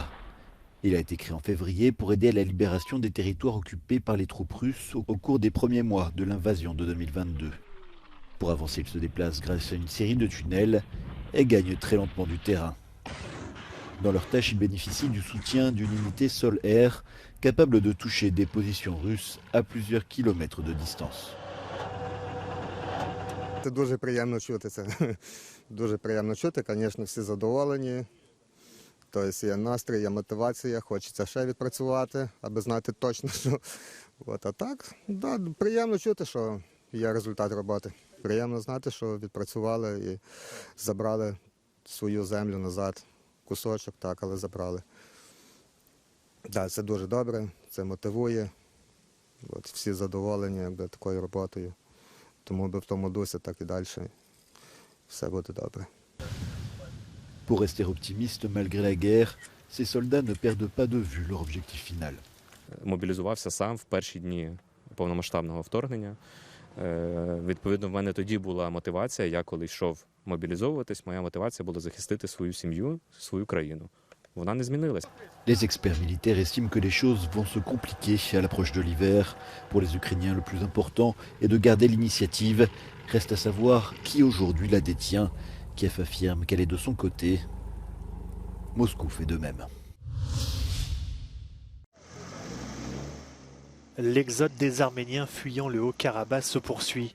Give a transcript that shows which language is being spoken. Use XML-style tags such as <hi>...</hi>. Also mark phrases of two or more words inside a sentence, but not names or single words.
<fr>Il a été créé en février pour aider à la libération des territoires occupés par les troupes russes au cours des premiers mois de l'invasion de 2022. Pour avancer, il se déplace grâce à une série de tunnels et gagne très lentement du terrain. Dans leur tâche, ils bénéficient du soutien d'une unité sol-air capable de toucher des positions russes à plusieurs kilomètres de distance.</fr> <uk>Це дуже приємно чути це. Дуже приємно чути, звісно, всі задоволені. Тобто є настрій, є мотивація, хочеться ще відпрацювати, аби знати точно, що. А так, да, приємно чути, що є результат роботи. Приємно знати, що відпрацювали і забрали свою землю назад. Кусочок, так, але забрали. Да, це дуже добре, це мотивує. Всі задоволені такою роботою. Тому в тому дусі так і далі. Все буде добре.</uk> <fr>Pour rester optimiste malgré la guerre, ces soldats ne perdent pas de vue leur objectif final.</fr> <uk>Мобілізувався сам в перші дні повномасштабного вторгнення. Відповідно, в мене тоді була мотивація, я коли йшов мобілізовуватись, моя мотивація була захистити свою сім'ю, свою країну. Вона не змінилась.</uk> <fr>Les experts militaires estiment que les choses vont se compliquer à l'approche de l'hiver. Pour les Ukrainiens, le plus important est de garder l'initiative. Reste à savoir qui aujourd'hui la détient. Kiev affirme qu'elle est de son côté. Moscou fait de même. L'exode des Arméniens fuyant le Haut-Karabakh se poursuit.</fr>